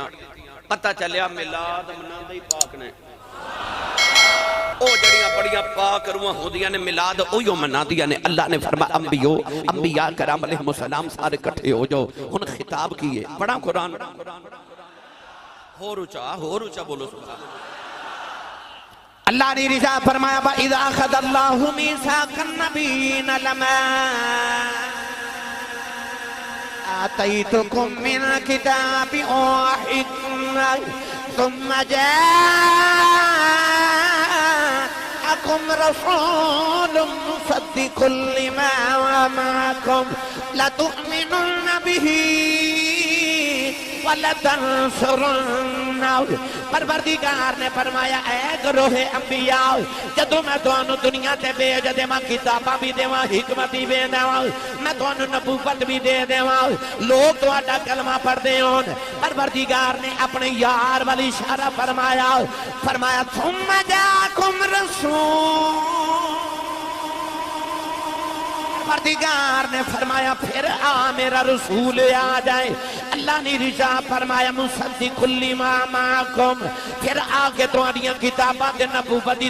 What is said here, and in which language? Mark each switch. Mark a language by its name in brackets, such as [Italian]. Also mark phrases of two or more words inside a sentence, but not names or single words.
[Punjabi] پتہ چلیا میلاد مناندے ہی پاک نے، او جڑیاں بڑیاں پاک روحاں ہوندیاں نے میلاد اوہی مناندیاں نے۔ اللہ نے فرمایا انبیاء کرام علیہم السلام سارے کٹھے ہو جاؤ۔ ہن خطاب کیے پڑھا قرآن، ہور اونچا بولو سبحان اللہ نے رضا فرمایا [Arabic] وَإِذَا أَخَذَ اللَّهُ مِيثَاقَ النَّبِيِّينَ لَمَا آتَيْتُكُم مِّنَ الْكِتَابِ وَحِكْمَةٍ ثُمَّ جَاءَكُمْ رَسُولٌ مُصَدِّقٌ لِّمَا مَعَكُمْ لَتُؤْمِنُنَّ بِهِ وَلَتَنْصُرُنَّهُ [Punjabi] پروردگار نے فرمایا اے گروہ انبیاء جدو میں توانو دنیا تے بھیج دیواں کتاباں بھی دیواں حکمت بھی دیواں میں توانو نبوت بھی دے دیواں لوگ تہاڈا کلمہ پڑھ دے ہون پروردگار نے اپنے یار والی اشارہ فرمایا [Arabic] ثم جاءکم رسول [Punjabi] پروردگار نے فرمایا پھر میرا رسول آ جائے اللہ نے رجا فرمایا [Arabic] مصدق لما معکم [Punjabi] پھر آگے تمہاریاں کتاباں دے نبوت دی